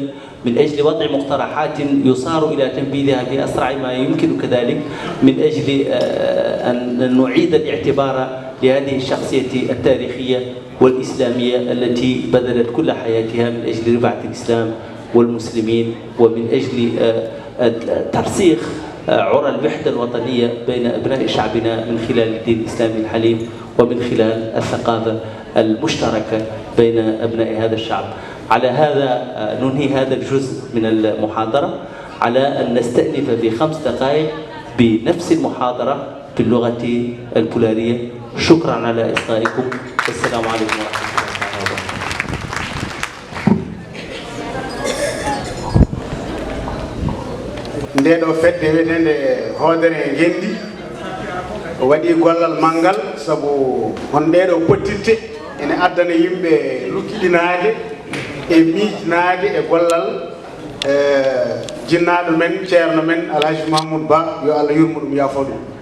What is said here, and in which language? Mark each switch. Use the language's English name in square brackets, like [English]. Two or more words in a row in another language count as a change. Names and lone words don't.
[Arabic] من أجل وضع مقترحات يصار إلى تنفيذها في أسرع ما يمكن، كذلك من أجل أن نعيد الاعتبار لهذه الشخصية التاريخية والإسلامية التي بذلت كل حياتها من أجل رفعة الإسلام والمسلمين، ومن أجل ترسيخ عرى الوحدة الوطنية بين أبناء شعبنا من خلال الدين الإسلامي الحنيف، ومن خلال الثقافة المشتركة بين أبناء هذا الشعب. على هذا ننهي هذا الجزء من المحاضرة، على أن نستأنف في 5 دقائق بنفس المحاضرة باللغة البولارية. شكرا على إصغائكم، والسلام عليكم ورحمة الله وبركاته. [Fula] ndeɗo fedde wiyetende hoodere gendi waɗi gollal manggal, sabu hon ɗeɗo pottitte ene addana yimɓe lukkiɗinade e miijnade e gollal jinnaɗo men ceerno men Alhaji Mahmoud Ba, yo Allah yurmo ɗum yaafo ɗum.